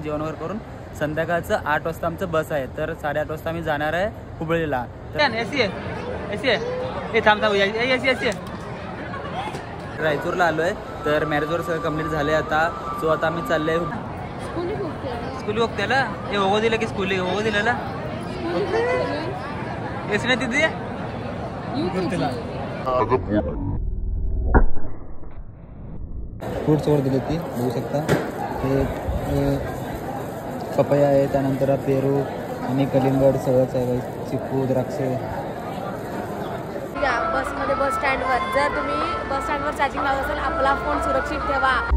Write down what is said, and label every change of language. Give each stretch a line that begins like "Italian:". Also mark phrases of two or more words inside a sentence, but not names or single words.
Marathi: वगैरे करून संध्याकाळचं 8 वाजता आमचं बस आहे. तर 8:30 वाजता आम्ही जाणार आहे हुबळीला. रायचूरला आलो आहे. तर मॅरेजवर सगळं कंप्लीट झाले आता. सो आता आम्ही चालले स्कूल
Kannada: ಹೋಗ್ತೇಲ್ಲ ಏ ಹೋಗೋದಿಲ್ಲ की ಸ್ಕೂಲಿಗೆ ಹೋಗೋದಿಲ್ಲಲ್ಲ ಎಷ್ಟನೇ ತಿದ್ದಿ ಗೊತ್ತಿಲ್ಲ.
Marathi: फ्रूट्स वर दिले ती बघू शकता. हे पपया आहे, त्यानंतर पेरू आणि कलिंगड सगळंच आहे. चिकू द्राक्ष. बसमध्ये बस स्टँडवर जर तुम्ही बस स्टँडवर चार्जिंग लावत असाल आपला फोन सुरक्षित ठेवा.